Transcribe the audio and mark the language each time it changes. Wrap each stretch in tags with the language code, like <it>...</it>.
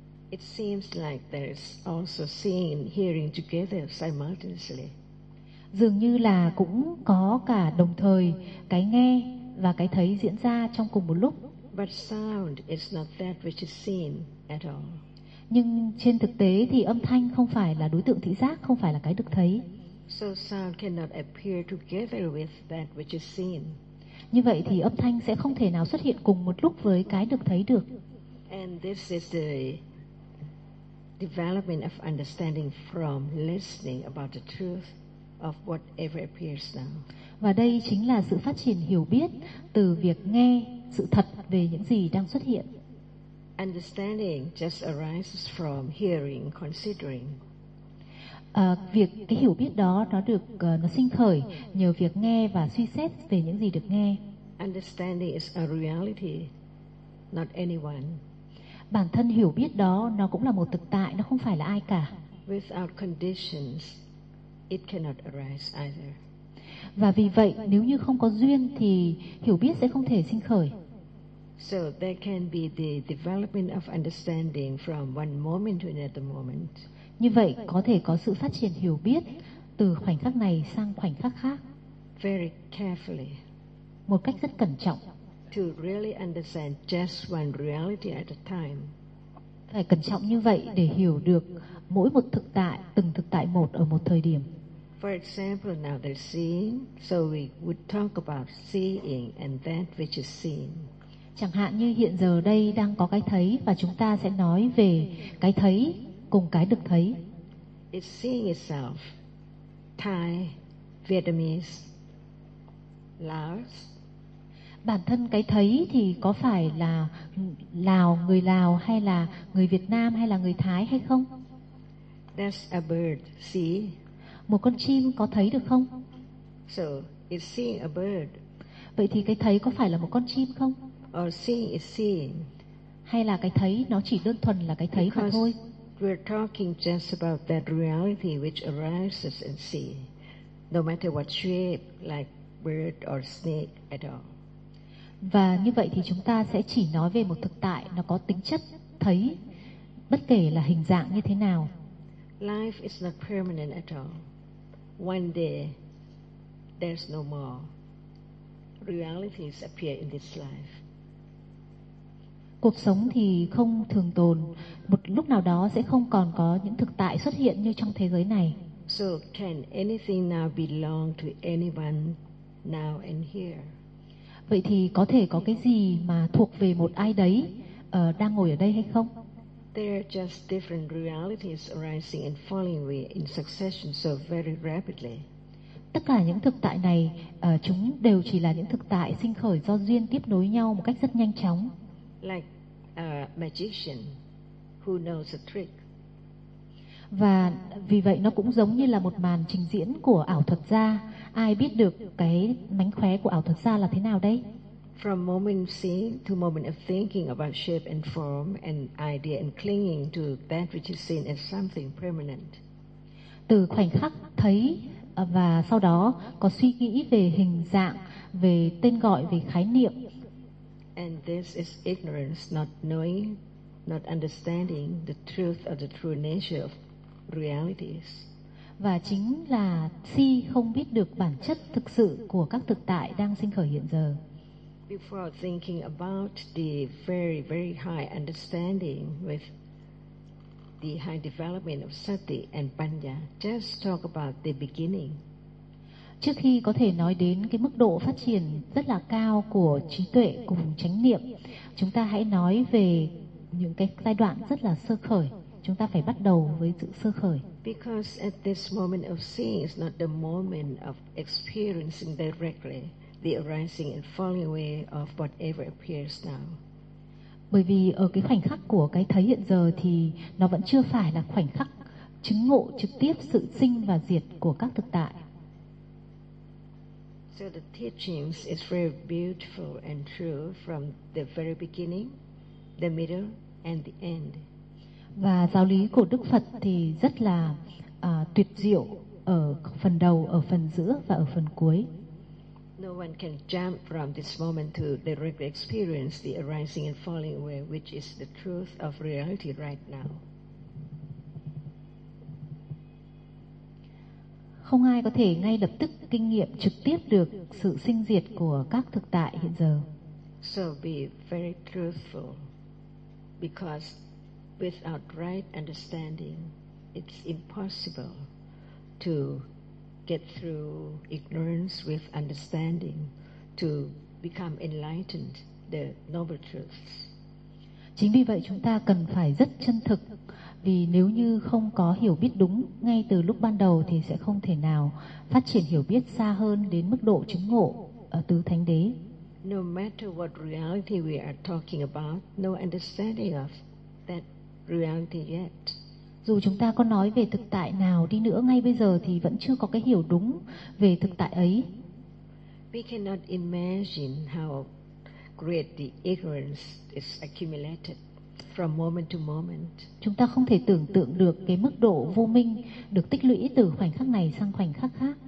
<en>It seems like there is also seeing and hearing together simultaneously.</en> <vi>Dường như là cũng có cả đồng thời cái nghe và cái thấy diễn ra trong cùng một lúc.</vi> <en>But sound is not that which is seen at all.</en> <vi>Nhưng trên thực tế thì âm thanh không phải là đối tượng thị giác, không phải là cái được thấy.</vi> <en>So sound cannot appear together with that which is seen.</en> <vi>Như vậy thì âm thanh sẽ không thể nào xuất hiện cùng một lúc với cái được thấy được.</vi> <en>And this is the development of understanding from listening about the truth of whatever appears now.</en> <vi>Và đây chính là sự phát triển hiểu biết từ việc nghe sự thật về những gì đang xuất hiện.</vi> <en>Understanding just arises from hearing, considering.</en> <vi>Việc cái hiểu biết đó nó sinh khởi nhờ việc nghe và suy xét về những gì được nghe.</vi> <en>Understanding is a reality, not anyone.</en> <vi>Bản thân hiểu biết đó nó cũng là một thực tại, nó không phải là ai cả.</vi> <en>Without conditions, it cannot arise either.</en> <vi>Và vì vậy, nếu như không có duyên thì hiểu biết sẽ không thể sinh khởi.</vi> <en>So there can be the development of understanding from one moment to another moment.</en> <vi>Như vậy có thể có sự phát triển hiểu biết từ khoảnh khắc này sang khoảnh khắc khác.</vi> <en>Very carefully.</en> <vi>Một cách rất cẩn trọng.</vi> <en>To really understand just one reality at a time.</en> <vi>Phải cẩn trọng như vậy để hiểu được mỗi một thực tại, từng thực tại một ở một thời điểm.</vi> <en>For example, now the seeing, so we would talk about seeing and that which is seen.</en> <vi>Chẳng hạn như hiện giờ đây đang có cái thấy và chúng ta sẽ nói về cái thấy cùng cái được thấy.</vi> <en>It's seeing itself, Thai, Vietnamese, Laos.</en> <vi>Bản thân cái thấy thì có phải là Lào, người Lào hay là người Việt Nam hay là người Thái hay không?</vi> <en>That's a bird, see.</en> <vi>Một con chim có thấy được không?</vi> <en>So, it's seeing a bird.</en> <vi>Vậy thì cái thấy có phải là một con chim không?</vi> <en>Or seeing is seeing.</en> <vi>Hay là cái thấy nó chỉ đơn thuần là cái thấy mà thôi?</vi> <en>We're talking just about that reality which arises and sees, no matter what shape, like bird or snake at all.</en> <vi>Và như vậy thì chúng ta sẽ chỉ nói về một thực tại nó có tính chất thấy, bất kể là hình dạng như thế nào.</vi> <en>Life is not permanent at all. One day, there's no more. Realities appear in this life.</en> <vi>Cuộc sống thì không thường tồn, một lúc nào đó sẽ không còn có những thực tại xuất hiện như trong thế giới này.</vi> <en>So can anything now belong to anyone now and here?</en> <vi>Vậy thì có thể có cái gì mà thuộc về một ai đấy đang ngồi ở đây hay không?</vi> <en>There are just different realities arising and falling away in succession so very rapidly.</en> <vi>Tất cả những thực tại này chúng đều chỉ là những thực tại sinh khởi do duyên tiếp nối nhau một cách rất nhanh chóng.</vi> <en>Like a magician who knows a trick.</en> <vi>Và vì vậy nó cũng giống như là một màn trình diễn của ảo thuật gia. Ai biết được cái mánh khóe của ảo thuật gia là thế nào đây?</vi> <en>from moment seen to moment of thinking about shape and form and idea and clinging to that which is seen as something permanent.</en> <vi>Từ khoảnh khắc thấy và sau đó có suy nghĩ về hình dạng, về tên gọi, về khái niệm.</vi> <en>And this is ignorance, not knowing, not understanding the truth or the true nature of realities.</en> <vi>Và chính là si không biết được bản chất thực sự của các thực tại đang sinh khởi hiện giờ.</vi> <en>Before thinking about the very, very high understanding with the high development of sati and panya, just talk about the beginning.</en> <vi>Trước khi có thể nói đến cái mức độ phát triển rất là cao của trí tuệ cùng chánh niệm, chúng ta hãy nói về những cái giai đoạn rất là sơ khởi. Chúng ta phải bắt đầu với sự sơ khởi.</vi> <en>Because at this moment of seeing is not the moment of experiencing directly the arising and falling away of whatever appears now.</en> <vi>Bởi vì ở cái khoảnh khắc của cái thấy hiện giờ thì nó vẫn chưa phải là khoảnh khắc chứng ngộ trực tiếp sự sinh và diệt của các thực tại.</vi> <en>So the teachings is very beautiful and true from the very beginning, the middle and the end.</en> <vi>Và giáo lý của Đức Phật thì rất là tuyệt diệu ở phần đầu, ở phần giữa và ở phần cuối.</vi> <en>No one can jump from this moment to directly experience the arising and falling away, which is the truth of reality right now.</en> <vi>Không ai có thể ngay lập tức kinh nghiệm trực tiếp được sự sinh diệt của các thực tại hiện giờ.</vi> <en>So be very truthful, because without right understanding, it's impossible to get through ignorance with understanding to become enlightened, the noble truths.</en> <vi>Chính vì vậy chúng ta cần phải rất chân thực, vì nếu như không có hiểu biết đúng ngay từ lúc ban đầu thì sẽ không thể nào phát triển hiểu biết xa hơn đến mức độ chứng ngộ ở tứ thánh đế.</vi> <en>No matter what reality we are talking about, no understanding of that reality yet.</en> <vi>Dù chúng ta có nói về thực tại nào đi nữa, ngay bây giờ thì vẫn chưa có cái hiểu đúng về thực tại ấy.</vi> <en>We cannot imagine how great the ignorance is accumulated from moment to moment.</en> <vi>Chúng ta không thể tưởng tượng được cái mức độ vô minh được tích lũy từ khoảnh khắc này sang khoảnh khắc khác.</vi>